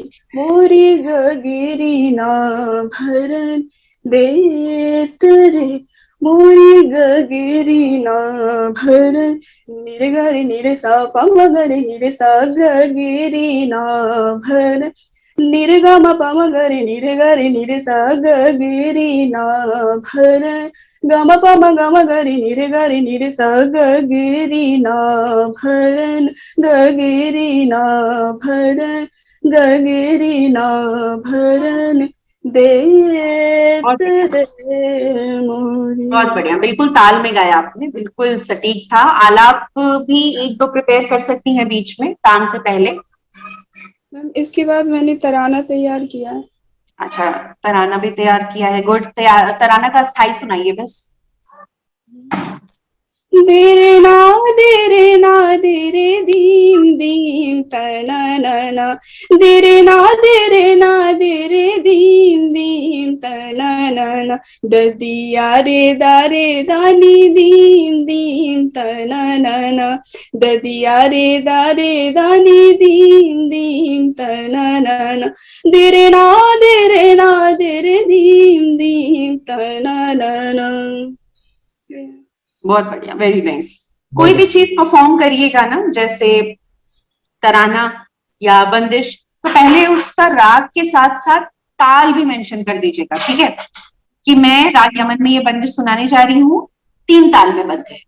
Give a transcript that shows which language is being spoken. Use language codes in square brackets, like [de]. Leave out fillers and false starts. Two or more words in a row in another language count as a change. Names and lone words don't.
[hi] मोरी गगिरी ना भरन देत रे, मोरी गगिरी ना भरन। निरे गरे निरे सा पम गरे निरे सा गगिरी ना भरन। निरे गा मा पा मा गरे निरे सा गगिरी ना भरन। गा मा पा मा गा मा गरे निरे सा गगिरी ना भरन, गगिरी ना भरन, गगिरी ना भरन बहुत देत बढ़िया, रे मोरी। बहुत बढ़िया, बिल्कुल ताल में गाया आपने, बिल्कुल सटीक था। आलाप भी एक दो प्रिपेयर कर सकती हैं बीच में, तान से पहले। मैम, इसके बाद मैंने तराना तैयार किया है। अच्छा, तराना भी तैयार किया है, गुड। तराना का स्थाई सुनाइए बस। देरे ना देरे ना देरे दीम दीम तना ना ना देरे ना देरे ना देरे दीम दीम तना ना ना ददिया रे दारे दानी दीम दीम तना ना ना ददिया रे दारे दानी दीम दीम तना ना ना देरे ना देरे ना देरे दीम दीम तना ना ना। बहुत बढ़िया, [en] very nice. [hi] कोई भी चीज परफॉर्म करिएगा ना, जैसे तराना या बंदिश, तो पहले उसका राग के साथ साथ ताल भी मेंशन कर दीजिएगा, ठीक है? कि मैं राग यमन में ये बंदिश सुनाने जा रही हूँ, 3 ताल में बद्ध है।